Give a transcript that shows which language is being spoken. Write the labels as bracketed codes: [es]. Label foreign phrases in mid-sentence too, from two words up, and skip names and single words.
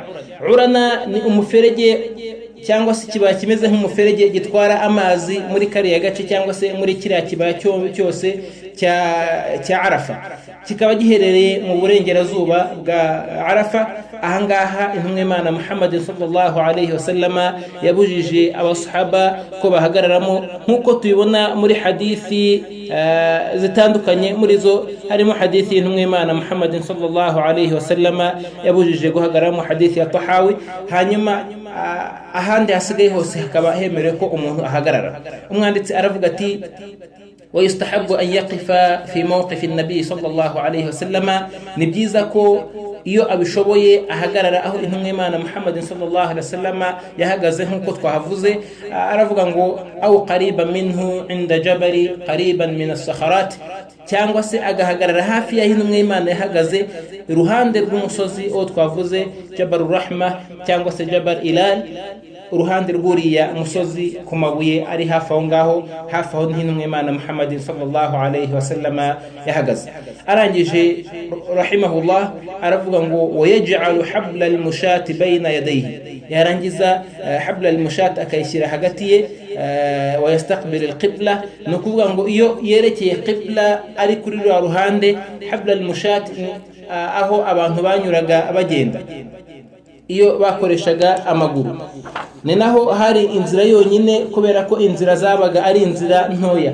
[rw] Urana ni umuferege cyangwa se ikibaya kimeze nk'umuferege gitwara amazi muri kariya gace cyangwa se muri kiriya kibaya cyose cya Arafa, kikaba giherereye mu burengerazuba bwa Arafa. Ahangaha intumwa y'Imana Muhammadin [ar] صلى الله عليه وسلم [rw] yabujije abasahaba ko bahagararamo, nk'uko tubibona muri hadithi zitandukanye. Muri zo harimo hadithi y'intumwa y'Imana Muhammadin [ar] صلى الله عليه وسلم [rw] yabujije guhagararamo, hadithi ya Tahawi. Hanyuma ahandi hasigaye hose hakaba hemerewe ko umuntu ahagarara. Umwanditsi aravuga ati [ar] ويستحب أن يقف في موقف النبي صلى الله عليه وسلم. [rw] nibyiza ko iyo abishoboye ahagarara aho intumwa y'Imana Muhammadin [ar] صلى الله عليه وسلم [rw] yahagaze, nk'uko twahavuze. Aravuga ngo [ar] أو قريبا منه عند جبل قريبا من الصخرات, [rw] cyangwa se agahagarara hafi y'aho intumwa y'Imana yahagaze iruhande rw'umusozi uwo twavuze Jabal Rahma cyangwa se Jabal Ilal, uruhande rw'uriya musozi ku mabuye ari hafi aho ngaho, hafi aho n'intumwa y'Imana Muhammadin [ar] صلى الله عليه وسلم [rw] yahagaze. Arangije rahimahullah aravuga ngo [ar] ويجعل حبل المشاة بين يديه, [rw] yarangiza [ar] حبل المشاة [rw] akayishyira hagati ye, [ar] ويستقبل القبلة, [rw] no kuvuga ngo iyo yerekeye qibla ari kuri rwa ruhande. [ar] حبل المشاة [rw] aho abantu banyuraga bagenda iyo bakoreshaga amaguru, ni naho hari inzira yonyine, kubera ko inzira zabaga ari inzira ntoya.